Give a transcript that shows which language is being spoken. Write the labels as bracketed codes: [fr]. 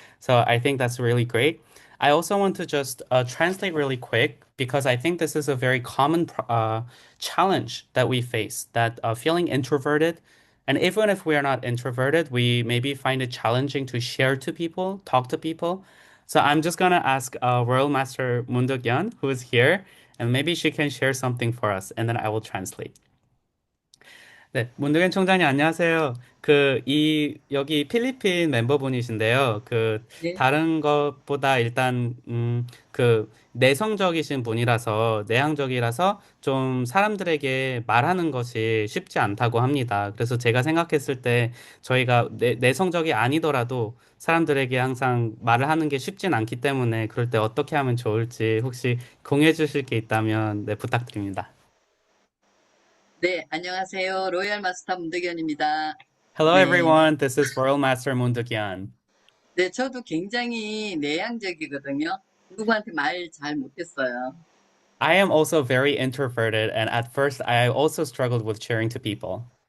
[en] So I think that's really great. I also want to just translate really quick because I think this is a very common challenge that we face, that feeling introverted. And even if we are not introverted, we maybe find it challenging to share to people, talk to people. So I'm just going to ask Royal Master Mundok-yeon, who is here, and maybe she can share something for us, and then I will translate. [ko] 네, 문두현 총장님 안녕하세요. 여기 필리핀 멤버분이신데요. 네, 다른 것보다 일단, 내성적이신 분이라서, 내향적이라서 좀 사람들에게 말하는 것이 쉽지 않다고 합니다. 그래서 제가 생각했을 때 저희가 내성적이 아니더라도 사람들에게 항상 말을 하는 게 쉽진 않기 때문에 그럴 때 어떻게 하면 좋을지 혹시 공유해 주실 게 있다면 네, 부탁드립니다. 네, 안녕하세요. 로얄 마스터 문득연입니다. [en] Hello 네, everyone, this is Royal Master Munduk-yeon. [ko] 네, 저도 굉장히 내향적이거든요. 누구한테 말 잘 못했어요. [en] I am also very introverted, and at first I also struggled with sharing to people.